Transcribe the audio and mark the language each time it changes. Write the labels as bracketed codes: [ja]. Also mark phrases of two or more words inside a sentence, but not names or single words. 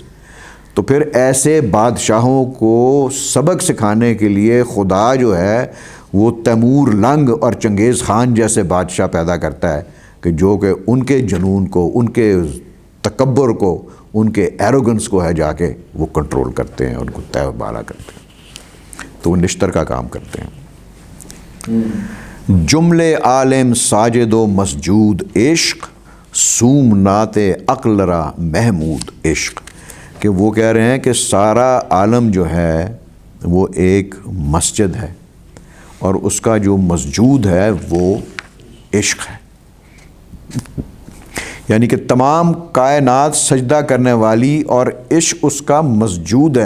[ur] تو پھر ایسے بادشاہوں کو سبق سکھانے کے لیے خدا جو ہے وہ تیمور لنگ اور چنگیز خان جیسے بادشاہ پیدا کرتا ہے کہ جو کہ ان کے جنون کو, ان کے تکبر کو, ان کے ایروگنس کو ہے جا کے وہ کنٹرول کرتے ہیں, ان کو طے بالا کرتے ہیں. تو وہ نشتر کا کام کرتے ہیں. [fa] جملے عالم ساجد و مسجود عشق, سوم نات عقل را محمود عشق. [ur] کہ وہ کہہ رہے ہیں کہ سارا عالم جو ہے وہ ایک مسجد ہے اور اس کا جو مسجود ہے وہ عشق ہے. یعنی کہ تمام کائنات سجدہ کرنے والی اور عشق اس کا مسجود ہے.